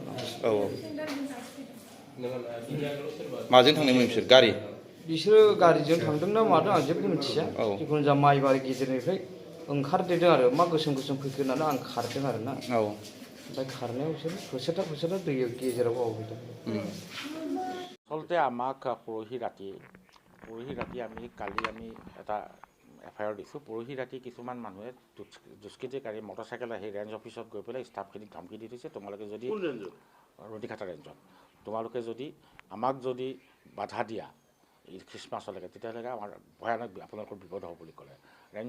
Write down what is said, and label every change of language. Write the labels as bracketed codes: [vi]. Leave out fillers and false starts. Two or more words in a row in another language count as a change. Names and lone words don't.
[brx] औ माजों थांनायमोन बिसोर गारि बिसोरो गारिजों थांदोंना मादों आं जेबो मिथिया जिखुनु जा माइबारि गेजेरनिफ्राय ओंखारदेरदों आरो मा गोसोम फैखो होननानै आं खारदों आरो ना ओमफ्राय खारनायाव बिसोर होसोथाब दै गेजेराव गावहैदों [as] আচলতে আমাক পৰহি ৰাতি আমি কালি এটা FIR দিছোঁ পৰহি ৰাতি কিছুমান মানুহে দুষ্কৃতিকাৰী মটৰচাইকেল আহি [en] range office [as] গৈ পেলাই ষ্টাফখিনিক ধমকি দি থৈছে তোমালোকে যদি ৰতিঘাটা ৰেঞ্জত তোমালোকে যদি আমাক যদি বাধা দিয়া এই খ্ৰীষ্টমাছলৈকে তেতিয়াহ'লে আমাৰ ভয়ানক আপোনালোকৰ বিপদ হ'ব বুলি ক'লে ৰেঞ্জ